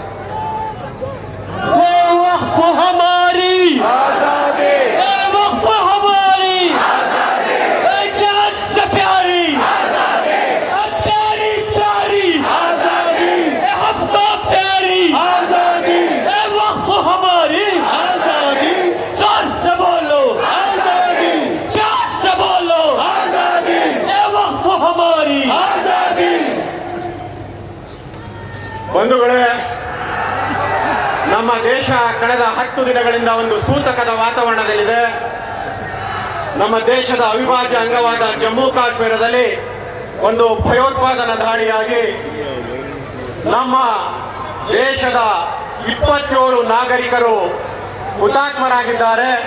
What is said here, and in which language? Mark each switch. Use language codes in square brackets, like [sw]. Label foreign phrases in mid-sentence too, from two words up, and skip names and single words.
[hi] वो वक्त हमारी आजादी, वो वक्त हमारी आजादी, जान से प्यारी आजादी, प्यारी प्यारी आजादी, हम तो प्यारी आजादी, वक्त हमारी आजादी, जोर से बोलो आजादी, प्यार से बोलो आजादी, वक्त हमारी आजादी। [kn] ಬಂಧುಗಳೇ, ನಮ್ಮ ದೇಶ ಕಳೆದ 10 ದಿನಗಳಿಂದ ಒಂದು ಸೂತಕದ ವಾತಾವರಣದಲ್ಲಿದೆ. ನಮ್ಮ ದೇಶದ ಅವಿಭಾಜ್ಯ ಅಂಗವಾದ ಜಮ್ಮು ಕಾಶ್ಮೀರದಲ್ಲಿ ಒಂದು ಭಯೋತ್ಪಾದನಾ ದಾಳಿಯಾಗಿ ನಮ್ಮ ದೇಶದ 27 ನಾಗರಿಕರು ಹುತಾತ್ಮರಾಗಿದ್ದಾರೆ.